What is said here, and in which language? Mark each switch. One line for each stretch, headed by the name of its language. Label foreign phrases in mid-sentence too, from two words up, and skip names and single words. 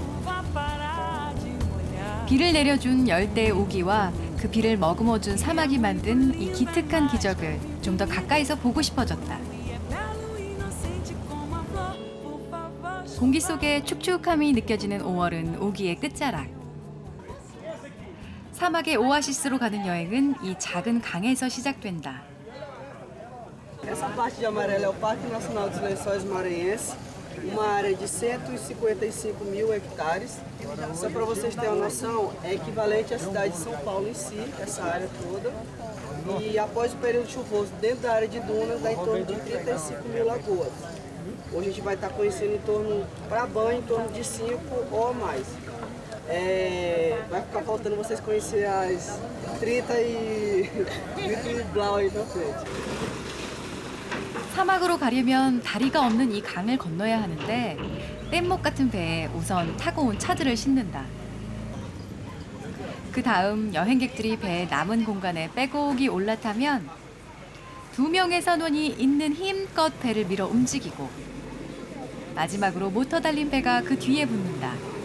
Korean: 비를 내려준 열대 우기와 그 비를 머금어준 사막이 만든 이 기특한 기적을 좀 더 가까이서 보고 싶어졌다. 공기 속에 축축함이 느껴지는 5월은 우기의 끝자락. 사막의 오아시스로 가는 여행은 이 작은 강에서 시작된다.
Portuguese: Essa parte de amarelo é o Parque Nacional dos Lençóis Maranhenses, uma área de 155 mil hectares. Só para vocês terem uma noção, é equivalente à cidade de São Paulo em si, essa área toda. E após o período chuvoso, dentro da área de dunas, dá em torno de 35 mil lagoas. Hoje a gente vai estar conhecendo em torno, para banho, em torno de 5 ou mais. Vai ficar faltando vocês conhecerem as 30 e blau aí na frente.
Korean: 사막으로 가려면 다리가 없는 이 강을 건너야 하는데 뗏목 같은 배에 우선 타고 온 차들을 싣는다. 그 다음 여행객들이 배의 남은 공간에 빼곡히 올라타면 2명의 선원이 있는 힘껏 배를 밀어 움직이고 마지막으로 모터 달린 배가 그 뒤에 붙는다.